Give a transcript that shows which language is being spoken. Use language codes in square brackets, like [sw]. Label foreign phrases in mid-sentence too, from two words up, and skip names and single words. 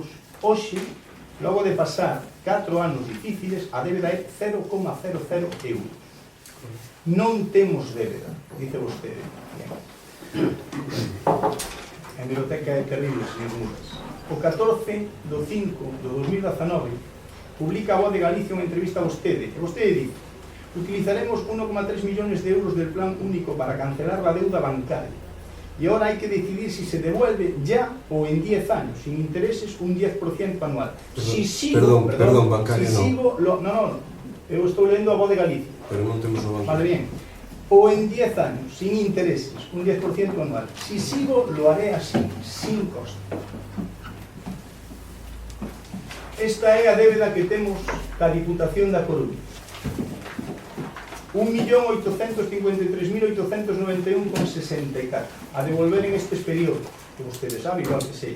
[gl] Hoxe, logo de pasar 4 anos difíciles, a débeda é 0,00 euros. Non temos débeda, dice vostede. A hemeroteca é terrible, señor Núñez. O 14 do 5 do 2019 publica a Voz de Galicia unha entrevista a vostede, e vostede dice: [es] utilizaremos 1,3 millones de euros del plan único para cancelar la deuda bancaria. Y ahora hay que decidir si se devuelve ya o en 10 años, sin intereses, un 10% anual. Perdón, bancario si sigo, no, [gl] eu estou lendo a Voz de Galicia. Pero non temos o bancario. [es] Vale, bien. O en 10 años, sin intereses, un 10% anual. Si sigo, lo haré así, sin coste. [gl] Esta é a débeda que temos da Diputación da Coruña. 1.853.891,64 a devolver en estes períodos, [es] que ustedes saben, [gl] igual que sei.